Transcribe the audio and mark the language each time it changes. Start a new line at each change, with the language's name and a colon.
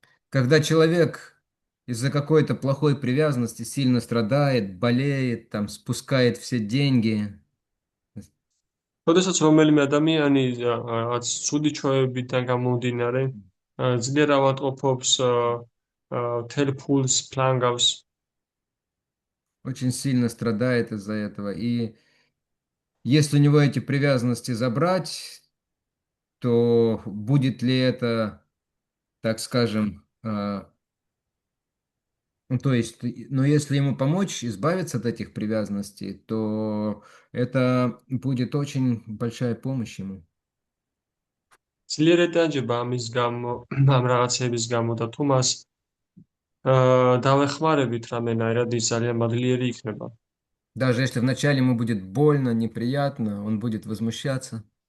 Russian: Когда человек из-за какой-то плохой привязанности сильно страдает, болеет, там, спускает все деньги,
Georgian: როდესაც რომელიმე ადამიანი რაც ცუდი ჩვევებიდან გამომდინარე, ძლიერ ავადმყოფობს, მთელ ფულს ფლანგავს,
Russian: очень сильно страдает из-за этого. И если у него эти привязанности забрать, то будет ли это, так скажем, ну, то есть, но если ему помочь избавиться от этих привязанностей, то это будет очень большая помощь ему.
Georgian: ძლიერ ეტანჯება ამის გამო, ამ რაღაცების გამო და თუ მას დავეხმარებით რამენაირად, ის ძალიან მადლიერი იქნება.
Russian: Даже если вначале ему будет больно, неприятно, он будет возмущаться.